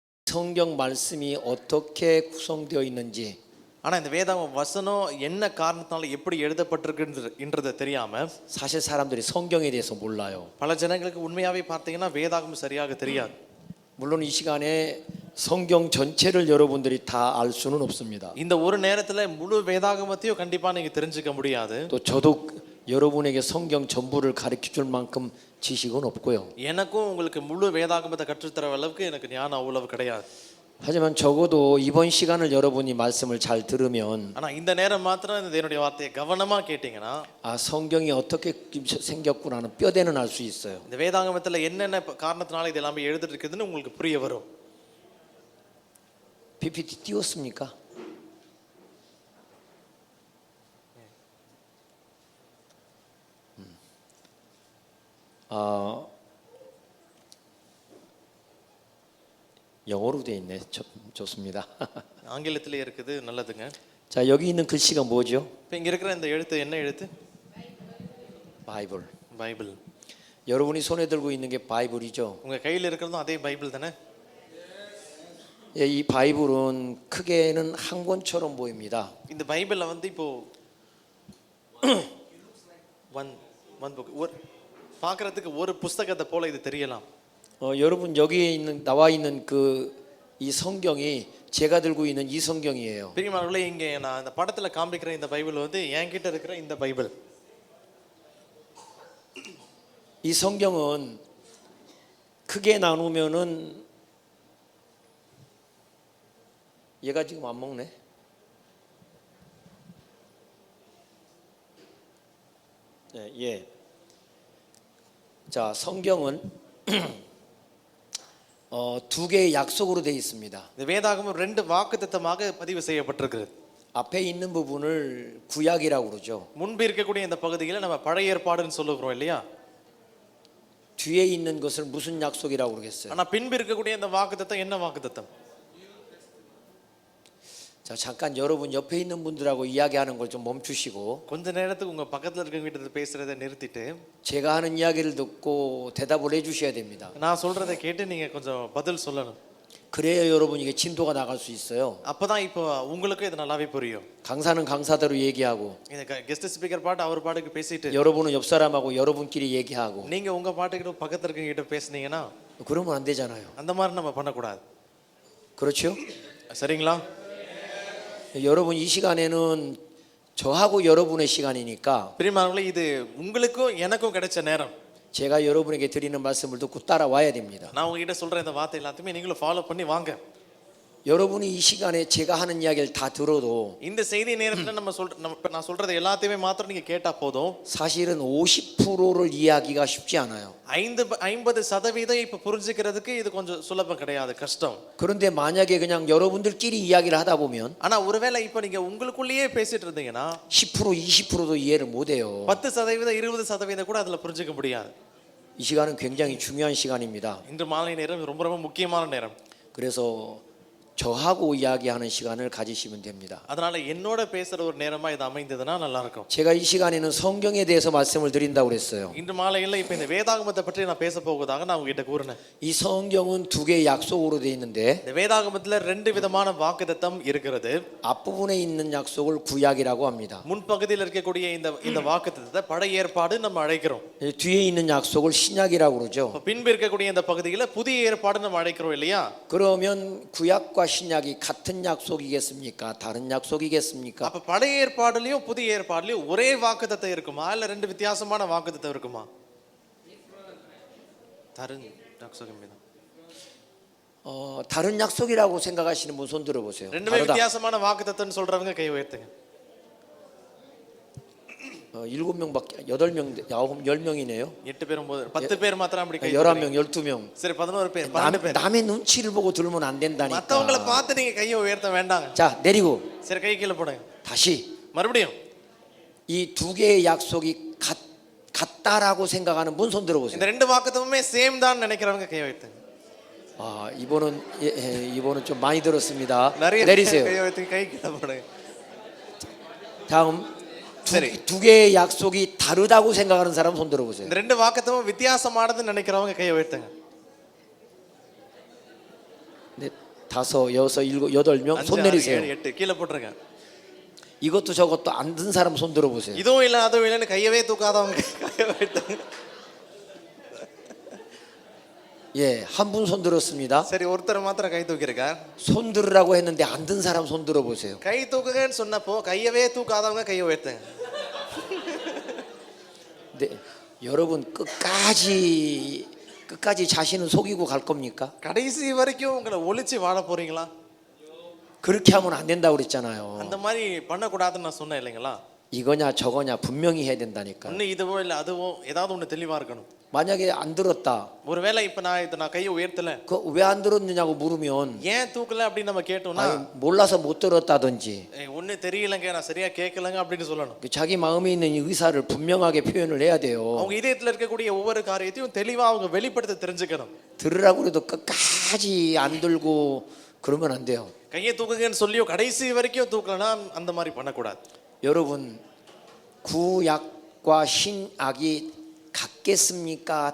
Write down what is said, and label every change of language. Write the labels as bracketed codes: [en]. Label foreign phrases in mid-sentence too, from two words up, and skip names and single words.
[ko] 성경 말씀이 어떻게 구성되어 있는지 [ta] ஆனா இந்த வேதாகம வசனம் என்ன காரணத்தால எப்படி எழுதப்பட்டிருக்குன்றத தெரியாம [ko] 사실 사람들이 성경에 대해서 몰라요. [ta] பல ஜனங்களுக்கு உண்மையாவே பார்த்தீங்கன்னா வேதாகமம் சரியாக தெரியாது. [ko] 물론 이 시간에 성경 전체를 여러분들이 다 알 수는 없습니다. [ta] இந்த ஒரு நேரத்துல முழு வேதாகமத்தையும் கண்டிப்பா நீங்க தெரிஞ்சுக்க முடியாது. [ko] 또 저도 여러분에게 성경 전부를 가르쳐 줄 만큼 지식은 없고요. [ta] எனக்கும் உங்களுக்கு முழு வேதாகமத்தை கற்றுத் தர அளவுக்கு எனக்கு ஞானம் அவ்வளவு கிடையாது. [ko] 하지만 적어도 이번 시간을 여러분이 말씀을 잘 들으면 [ta] ஆனா இந்த நேரம் மாத்திரம் இந்த தேவனுடைய வார்த்தையை கவனமா கேட்டீங்கன்னா [ko] 아 성경이 어떻게 생겼구나는 뼈대는 알 수 있어요. [ta] இந்த வேதாகமத்துல என்னென்ன காரணத்தினால இது எல்லாமே எழுதிட்டு இருக்குதுன்னு உங்களுக்கு புரிய வரும். [ko] PPT 띄웠습니까? 영어로 돼 있네. 좋습니다. [ta] ஆங்கிலத்திலே இருக்குது, நல்லதுங்க. [ko] 자, 여기 있는 글씨가 뭐죠? [ta] இப்போ இங்க இருக்கிற இந்த எழுத்து என்ன எழுத்து? [ko] 바이블. [ta] பைபிள். [ko] 여러분이 손에 들고 있는 게 바이블이죠? [ta] உங்க கையில் இருக்கிறதும் அதே பைபிள் தானே? [ko] 예, 이 바이블은 크게는 한 권처럼 보입니다. [ta] இந்த பைபிள்ல வந்து இப்போ [en] one book [ta] ஒரு பார்க்கிறதுக்கு ஒரு புத்தகத்தை போல இது தெரியலாம். [ko] 여러분 여기에 있는 나와 있는 이 성경이 제가 들고 있는 이 성경이에요. [ta] பிரியமானவர்களே, இங்க நான் இந்த படத்துல காண்பிக்கிற இந்த பைபிள் வந்து என்கிட்ட இருக்கிற இந்த பைபிள். [ko] 이 성경은 크게 나누면은 얘가 지금 안 먹네. 네, 예. 자, 성경은 두 개의 약속으로 되어 있습니다. [ta] இந்த வேதாகமம் ரெண்டு வாக்குத்தத்தமாக பதிவு செய்யப்பட்டிருக்கிறது. [ko] 앞에 있는 부분을 구약이라고 그러죠. [ta] முன்பு இருக்கக்கூடிய இந்த பகுதிகளை நம்ம பழைய ஏற்பாடுன்னு சொல்லுகிறோம் இல்லையா? [ko] 뒤에 있는 것을 무슨 약속이라고 그러겠어요? [ta] ஆனா பின்பு இருக்கக்கூடிய இந்த வாக்குத்தத்தம் என்ன வாக்குத்தத்தம்? [ko] 자, 잠깐 여러분 옆에 있는 분들하고 이야기하는 걸 좀 멈추시고 [ta] கொஞ்ச நேரத்துக்கு உங்க பக்கத்துல இருக்கவங்க கிட்ட பேசுறதை நிறுத்திட்டு [ko] 제가 하는 이야기를 듣고 대답을 해 주셔야 됩니다. [ta] நான் சொல்றதை கேட்டு நீங்க கொஞ்சம் பதில் சொல்லணும். [ko] 그래야 여러분 이게 진도가 나갈 수 있어요. [ta] அப்பதான் இப்போ உங்களுக்கு இது நல்லாவே புரியும். [ko] 강사는 강사대로 얘기하고 [ta] இந்த [en] guest speaker [ta] பாட்டு அவர் பாட்டுக்கு பேசிட்டு [ko] 여러분은 옆 사람하고 여러분끼리 얘기하고 [ta] நீங்க உங்க பாட்டுக்கிட்ட பக்கத்துல இருக்கவங்க கிட்ட பேசுனீங்கன்னா [ko] 그러면 안 되잖아요. [ta] அந்த மாதிரி நம்ம பண்ணக்கூடாது. [ko] 그렇죠? [ta] சரிங்களா? [ko] 여러분 이 시간에는 저하고 여러분의 시간이니까 [ta] பிரியமானவர்களே, இது உங்களுக்கும் எனக்கும் கிடைச்ச நேரம். [ko] 제가 여러분에게 드리는 말씀을 듣고 따라와야 됩니다. [ta] நான் உங்ககிட்ட சொல்ற இந்த வார்த்தை எல்லாத்தையுமே நீங்களும் ஃபாலோ பண்ணி வாங்க. [ko] 여러분이 이 시간에 제가 하는 이야기를 다 들어도 [ta] இந்த செய்தி நேரத்துல நான் சொல்றது எல்லாத்தையுமே மாத்திரம் நீங்க கேட்டா போதும். [ko] 사실은 50%를 이해하기가 쉽지 않아요. [ta] 50% இப்ப புரிஞ்சுக்கிறதுக்கு இது கொஞ்சம் சுலபம் கிடையாது, கஷ்டம். [ko] 그런데 만약에 그냥 여러분들끼리 이야기를 하다 보면 [ta] ஆனா ஒருவேளை இப்ப நீங்க உங்களுக்குள்ளேயே பேசிட்டு இருந்தீங்கன்னா [ko] 10% 20%도 이해를 못 해요. [ta] 10% 20% கூட அதுல புரிஞ்சுக்க முடியாது. [ko] 이 시간은 굉장히 중요한 시간입니다. [ta] இன்று மாலை நேரம் ரொம்ப ரொம்ப முக்கியமான நேரம். [ko] 그래서 저하고 이야기하는 시간을 가지시면 됩니다. [ta] அதனால என்னோட பேசுற ஒரு நேரமா இது அமைந்ததுனா நல்லா இருக்கும். [ko] 제가 이 시간에는 성경에 대해서 말씀을 드린다고 그랬어요. [ta] இன்று மாலையில இப்ப இந்த வேதாகமத்தை பற்றி நான் பேச போவதாக நான் உங்ககிட்ட கூறினேன். [ko] 이 성경은 두 개의 약속으로 되어 있는데 [ta] இந்த வேதாகமத்துல ரெண்டு விதமான வாக்குத்தத்தம் இருக்கிறது. [ko] 앞부분에 있는 약속을 구약이라고 합니다. [ta] முன்பகுதியில் இருக்கக்கூடிய இந்த வாக்குத்தத்தத்தை பழைய ஏற்பாடு நம்ம அழைக்கிறோம். [ko] 뒤에 있는 약속을 신약이라고 그러죠. [ta] பின்பு இருக்கக்கூடிய இந்த பகுதியில புதிய ஏற்பாடு நம்ம அழைக்கிறோம் இல்லையா? [ko] 그러면 구약과 신약이 같은 약속이겠습니까? 다른 약속이겠습니까? [ta] அப்ப பழைய ஏற்பாடுலயும் புதிய ஏற்பாடுலயும் ஒரே வாக்குத்தத்தம் இருக்குமா, இல்ல ரெண்டு வித்தியாசமான வாக்குத்தத்தம் இருக்குமா? [ko] 다른 약속입니다. 다른 약속이라고 생각하시는 분 손 들어보세요. [ta] ரெண்டுமே வித்தியாசமான வாக்குத்தத்தம்னு சொல்றவங்க கை உயர்த்துங்க. [ko] 7명밖에 8명 9 10명이네요. [ta] 8 பேர் 10 பேர் மாத்திரம் அப்படி கை [ko] 11명 12명. [ta] சரி 11 பேர் 12 பேர். [ko] 남의 눈치를 보고 들면 안 된다니까. [ta] மத்தவங்கள பார்த்து நீங்க கையை உயர்த்த வேண்டாங்க. [ko] 자, 내리고. [ta] சரி கை கீழ போடுங்க. [ko] 다시. [ta] மறுபடியும். [ko] 이 두 개의 약속이 같다라고 생각하는 분 손 들어보세요. [ta] இந்த ரெண்டு வாக்குத்தத்தமுமே சேம் தான் நினைக்கிறவங்க கை உயர்த்துங்க. [ko] 이번은 좀 많이 들었습니다. 내리세요. [ta] கை உயர்த்தி கை கீழ போடுங்க. [ko] 다음 두 개의 약속이 다르다고 생각하는 사람 손 들어보세요. [ta] இந்த ரெண்டு வாக்குத்தத்தமும் வித்தியாசமானதுன்னு நினைக்கிறவங்க கை உயர்த்துங்க. [ko] 네, 5, 6, 7, 8명 5, 손 6, 내리세요. [ta] 7, 8 கீழே போட்டுருங்க. [ko] 이것도 저것도 안 든 사람 손 들어보세요. [ta] இதுவும் இல்லை அதுவும் இல்லைன்னு கையவே தூக்காதவங்க கையை வைத்தாங்க. [ko] 예, 한 분 손 들었습니다. [ta] சரி ஒருத்தர் மாத்திரம் கை தூக்கியிருக்கார். [ko] 손 들으라고 했는데 안 든 사람 손 들어보세요. [ta] கை தூக்குங்கன்னு சொன்னப்போ கையவே தூக்காதவங்க கையை உயர்த்துங்க. [ko] 네, 여러분 끝까지 자신은 속이고 갈 겁니까? [ta] கடைசி வரைக்கும் உங்களை ஒளிச்சு வாழ போறீங்களா? [ko] 그렇게 하면 안 된다고 그랬잖아요. [ta] அந்த மாதிரி பண்ணக்கூடாதுன்னு நான் சொன்னேன் இல்லைங்களா? [ko] 이거냐 저거냐 분명히 해야 된다니까. [ta] ஒன்று இதுவோ இல்லை அதுவோ ஏதாவது ஒன்று தெளிவா இருக்கணும். [ko] 만약에 안 들었다. [ta] ஒருவேளை இப்போ நான் கையை உயர்த்தல [ko] 왜 안 들었느냐고 물으면 [ta] ஏன் தூக்கல அப்படின்னு நம்ம கேட்டோம்னா [ko] 몰라서 못 들었다든지 [ta] ஒண்ணு தெரியலங்க நான் சரியா கேட்கலங்க அப்படின்னு சொல்லணும். [ko] 자기 마음에 있는 이 의사를 분명하게 표현을 해야 돼요. [ta] அவங்க இதயத்துல இருக்கக்கூடிய ஒவ்வொரு காரியத்தையும் தெளிவா அவங்க வெளிப்படுத்த தெரிஞ்சுக்கணும். [ko] 들으라고 해도 끝까지 안 들고 그러면 안 돼요. [ta] கையை தூக்குங்கன்னு சொல்லியோ கடைசி வரைக்கும் தூக்கலனா அந்த மாதிரி பண்ணக்கூடாது. [ko] 여러분 구약과 신약이 같겠습니까?